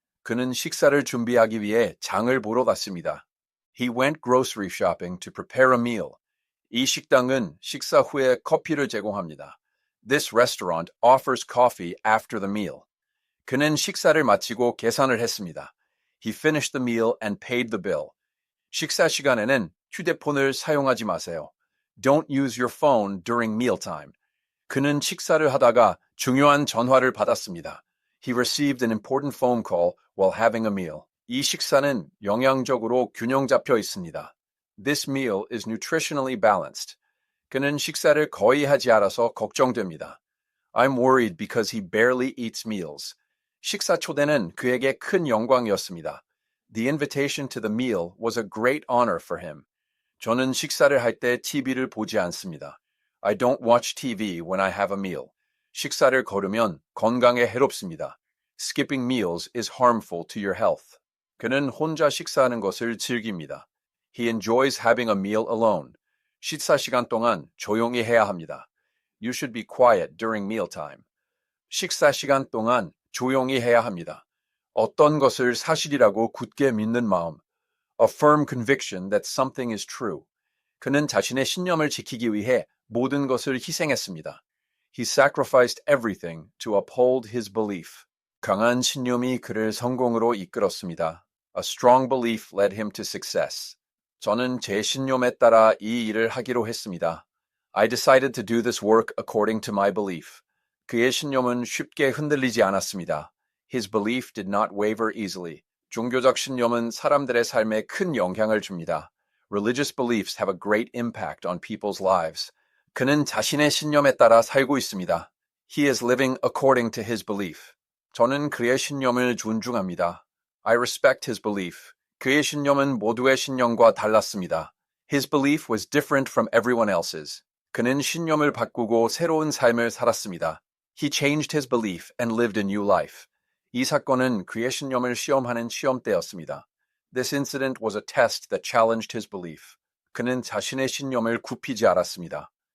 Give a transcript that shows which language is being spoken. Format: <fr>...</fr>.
<ko>그는 식사를 준비하기 위해 장을 보러 갔습니다.</ko> <en>He went grocery shopping to prepare a meal.</en> <ko>이 식당은 식사 후에 커피를 제공합니다.</ko> <en>This restaurant offers coffee after the meal.</en> <ko>그는 식사를 마치고 계산을 했습니다.</ko> <en>He finished the meal and paid the bill.</en> <ko>식사 시간에는 휴대폰을 사용하지 마세요.</ko> <en>Don't use your phone during mealtime.</en> <ko>그는 식사를 하다가 중요한 전화를 받았습니다.</ko> <en>He received an important phone call while having a meal.</en> <ko>이 식사는 영양적으로 균형 잡혀 있습니다.</ko> <en>This meal is nutritionally balanced.</en> <ko>그는 식사를 거의 하지 않아서 걱정됩니다.</ko> <en>I'm worried because he barely eats meals.</en> <ko>식사 초대는 그에게 큰 영광이었습니다.</ko> <en>The invitation to the meal was a great honor for him.</en> <ko>저는 식사를 할 때 TV를 보지 않습니다.</ko> <en>I don't watch TV when I have a meal.</en> <ko>식사를 거르면 건강에 해롭습니다.</ko> <en>Skipping meals is harmful to your health.</en> <ko>그는 혼자 식사하는 것을 즐깁니다.</ko> <en>He enjoys having a meal alone.</en> <ko>식사 시간 동안 조용히 해야 합니다.</ko> <en>You should be quiet during mealtime.</en> <ko>식사 시간 동안 조용히 해야 합니다. 어떤 것을 사실이라고 굳게 믿는 마음.</ko> <en>A firm conviction that something is true.</en> <ko>그는 자신의 신념을 지키기 위해 모든 것을 희생했습니다.</ko> <en>He sacrificed everything to uphold his belief.</en> <ko>강한 신념이 그를 성공으로 이끌었습니다.</ko> <en>A strong belief led him to success.</en> <ko>저는 제 신념에 따라 이 일을 하기로 했습니다.</ko> <en>I decided to do this work according to my belief.</en> <ko>그의 신념은 쉽게 흔들리지 않았습니다.</ko> <en>His belief did not waver easily.</en> <ko>종교적 신념은 사람들의 삶에 큰 영향을 줍니다.</ko> <en>Religious beliefs have a great impact on people's lives.</en> <ko>그는 자신의 신념에 따라 살고 있습니다.</ko> <en>He is living according to his belief.</en> <ko>저는 그의 신념을 존중합니다.</ko> <en>I respect his belief.</en> <ko>그의 신념은 모두의 신념과 달랐습니다.</ko> <en>His belief was different from everyone else's.</en> <ko>그는 신념을 바꾸고 새로운 삶을 살았습니다.</ko> <en>He changed his belief and lived a new life.</en> <ko>이 사건은 그의 신념을 시험하는 시험대였습니다.</ko> <en>This incident was a test that challenged his belief.</en> <ko>그는 자신의 신념을 굽히지 않았습니다.</ko>